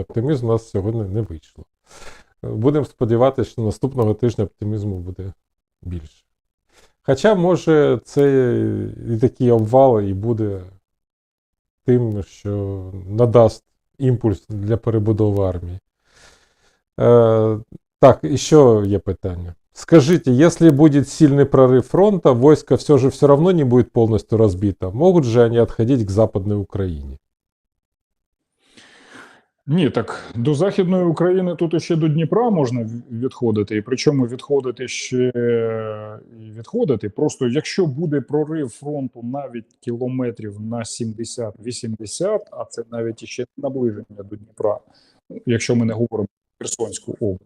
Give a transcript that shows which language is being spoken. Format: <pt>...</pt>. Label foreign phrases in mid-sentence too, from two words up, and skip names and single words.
<uk>Оптимізм у нас сьогодні не вийшло. Будемо сподіватися, що наступного тижня оптимізму буде більше. Хоча, може, це і такий обвал і буде тим, що надасть імпульс для перебудови армії. Так, еще є питання.</uk> <ru>Скажите, если будет сильный прорыв фронта, войско все равно не будет полностью разбито. Могут же они отходить к Западной Украине?</ru> <uk>Ні, так до Західної України тут ще до Дніпра можна відходити, і причому відходити ще і відходити. Просто якщо буде прорив фронту навіть кілометрів на 70-80, а це навіть іще наближення до Дніпра, якщо ми не говоримо про Херсонську область.</uk>